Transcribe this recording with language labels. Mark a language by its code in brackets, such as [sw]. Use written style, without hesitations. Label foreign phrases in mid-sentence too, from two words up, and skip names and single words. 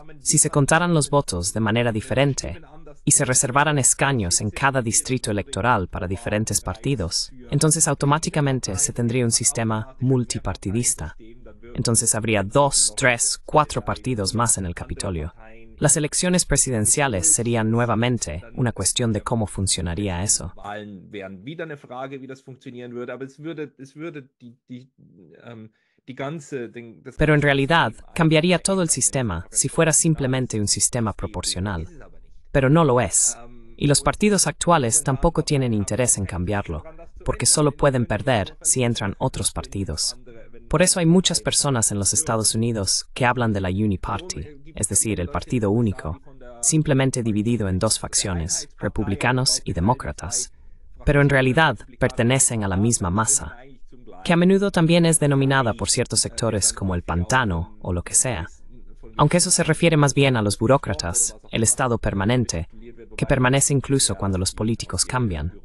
[es] Si se contaran los votos de manera diferente y se reservaran escaños en cada distrito electoral para diferentes partidos, entonces automáticamente se tendría un sistema multipartidista. Entonces habría 2, 3, 4 partidos más en el Capitolio. Las elecciones presidenciales serían nuevamente una cuestión de cómo funcionaría eso. [de] Wahlen wären wieder eine Frage, wie das funktionieren würde, aber es würde das [es] Pero en [de] ganze [es] realidad [de] System [es] cambiaría todo el sistema si fuera simplemente un sistema proporcional. Pero no lo es. Y los partidos actuales tampoco tienen interés en cambiarlo, porque solo pueden perder si entran otros partidos. Por eso hay muchas personas en los Estados Unidos que hablan de la Uniparty, es decir, el partido único, simplemente dividido en dos facciones, republicanos y demócratas, pero en realidad pertenecen a la misma masa, que a menudo también es denominada por ciertos sectores como el pantano o lo que sea, aunque eso se refiere más bien a los burócratas, el estado permanente, que permanece incluso cuando los políticos cambian.